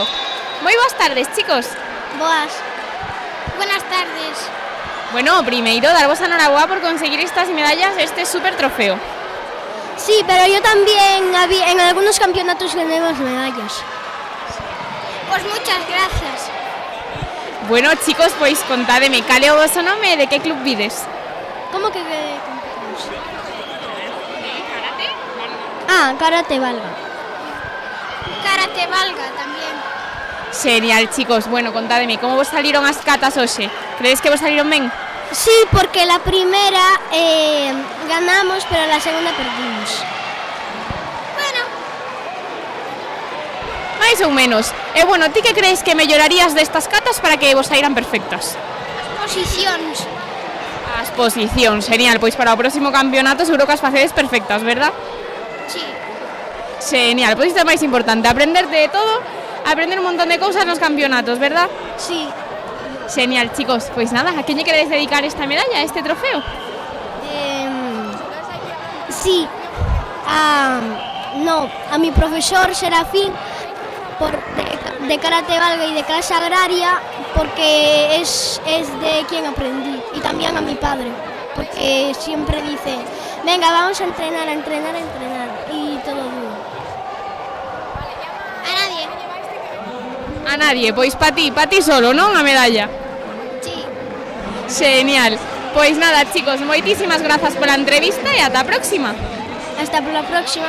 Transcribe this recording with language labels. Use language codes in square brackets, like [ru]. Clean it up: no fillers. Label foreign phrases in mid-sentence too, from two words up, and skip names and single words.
[gl] Moi boas tardes, chicos. Boas. [es] Buenas tardes. [gl] Bueno, primeiro, darvos a enhorabuá por conseguir estas medallas, este super trofeo. [es] Sí, pero yo también en algunos campeonatos gané más medallas. Pues muchas gracias. [gl] Bueno, chicos, pois contádeme, cal é o voso nome e de que club vides? [es] ¿Cómo que competimos? Karate Valga. Karate Valga también. [gl] Genial, chicos. Bueno, contádeme, como vos saliron as catas hoxe? Crees que vos saliron ben? [es] Sí, porque la primera ganamos, pero la segunda perdimos. [gl] Bueno. Mais ou menos. E bueno, ti que crees que mellorarías destas catas para que vos saíran perfectas? As posicións. As posicións, genial. Pois para o próximo campeonato seguro que as facedes perfectas, verdad? Sí. Genial, pois isto é máis importante, aprender de todo, aprender un montón de cousas nos campeonatos, verdad? Sí. Genial, chicos, pois nada, a quen lle queredes dedicar esta medalla, este trofeo? [es] Sí, a mi profesor Serafín de Karate Valga y de clase agraria, porque es de quien aprendí, y también a mi padre, porque siempre dice, venga, vamos a entrenar, y todo duro. A nadie. A nadie, [gl] pois pa ti solo, non? A medalla. Sí. Genial. Pois nada, chicos, moitísimas grazas pola entrevista e ata a próxima. Hasta pola próxima.